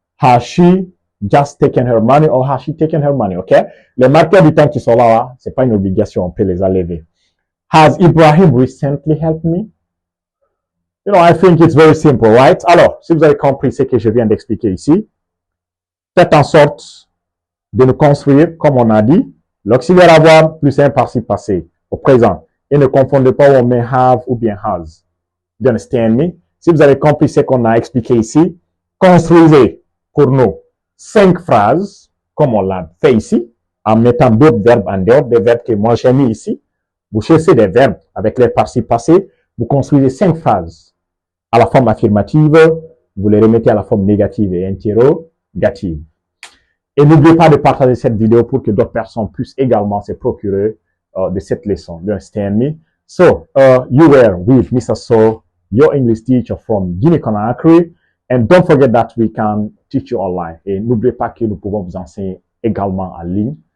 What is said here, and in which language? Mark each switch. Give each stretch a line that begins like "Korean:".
English: Has she just taken her money or has she taken her money? OK?
French: Les marqueurs du temps qui sont là, c'est pas une obligation, on peut les enlever.
English: Has Ibrahim recently helped me? You know, I think it's very simple, right?
French: Alors, si vous avez compris ce que je viens d'expliquer ici, faites en sorte de nous construire, comme on a dit, l'auxiliaire avoir plus un participe passé au présent. Et ne confondez pas où on met have ou bien has.
English: You understand me?
French: Si vous avez compris ce qu'on a expliqué ici, construisez pour nous 5 phrases, comme on l'a fait ici, en mettant d'autres verbes en dehors des verbes que moi j'ai mis ici. Vous cherchez des verbes avec les participes passés, vous construisez 5 phrases à la forme affirmative, vous les remettez à la forme négative et interrogative. Et n'oubliez pas de partager cette vidéo pour que d'autres personnes puissent également se procurer de cette leçon.
English: You understand me? So, you were with Mr. So, your English teacher from Guinea-Conakry. And don't forget that we can teach you online.
French: Et n'oubliez pas que nous pouvons vous enseigner également en ligne.